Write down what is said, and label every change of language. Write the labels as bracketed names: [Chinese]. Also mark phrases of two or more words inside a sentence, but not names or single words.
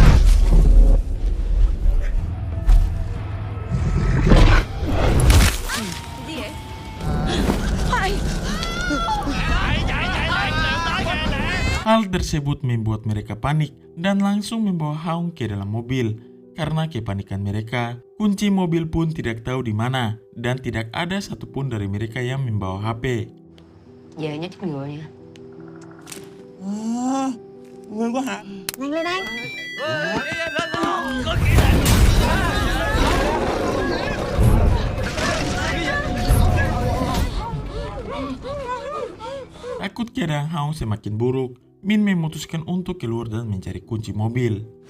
[Indonesian] Hal tersebut membuat mereka panik dan langsung membawa Haung ke dalam mobil. Karena kepanikan mereka, kunci mobil pun tidak tahu di mana dan tidak ada satupun dari mereka yang membawa HP. [Vietnamese] Về nhá chích ngừa nha. Quên quá hả? Nhanh lên anh. [Indonesian] Takut keadaan Haung semakin buruk, Min memutuskan untuk keluar dan mencari kunci mobil.